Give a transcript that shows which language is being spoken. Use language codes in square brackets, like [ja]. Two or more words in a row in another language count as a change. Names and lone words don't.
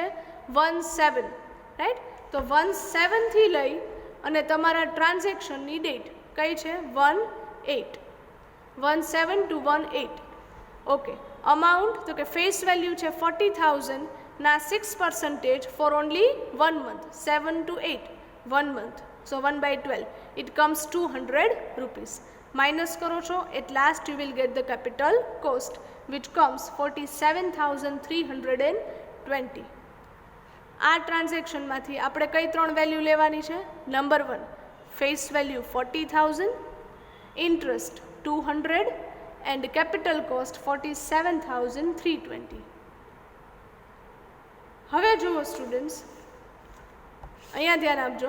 [en] 1/7, રાઈટ? [gu] તો 1/7 થી લઈ અને તમારા ટ્રાન્ઝેક્શનની ડેટ કઈ છે? [en] 1/8. 1/7 to 1/8. okay, amount [gu] તો કે [en] face value છે 40,000ના 6% for only 1 month, 7 to 8, 1 month. So 1/12. It comes 200 rupees. [gu] Minus કરો છો, [en] at last you will get the capital cost which comes 47,320. [gu] આ ટ્રાન્ઝેક્શનમાંથી આપણે કઈ 3 વેલ્યુ લેવાની છે? [en] number 1 face value 40,000, interest 200 and capital cost 47,320. [gu] હવે જુઓ સ્ટુડન્ટ્સ, અહીંયા ધ્યાન આપજો.